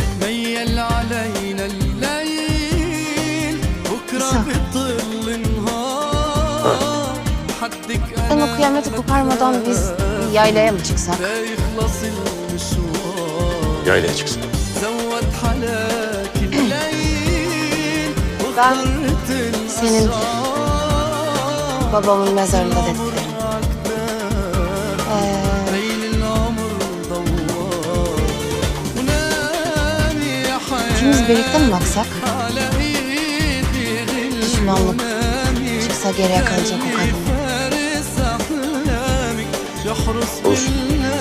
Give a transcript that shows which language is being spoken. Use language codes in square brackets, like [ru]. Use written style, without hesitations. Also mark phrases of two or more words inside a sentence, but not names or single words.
[ar] ميل علينا الليل بكرة بتطل النهار حدك [tr] Sen o kıyameti koparmadan biz yaylaya mı çıksak? [ar] يخلص المشوار [tr] Yaylaya çıksın. [ar] زود حلاك الليل [tr] Ben [ar] واخترت [tr] senin [ar] الأشعار [tr] babamın mezarında dediklerim. [ar] بين العمر دوار ونامي يا حياة [tr] İkimiz birlikte mi baksak? [ar] على ايدي غل [tr] Pişmanlık [ar] ونامي [tr] çıksa geriye kalacak o kadın. [ar] فارس احلامك يحرس [tr] Olsun.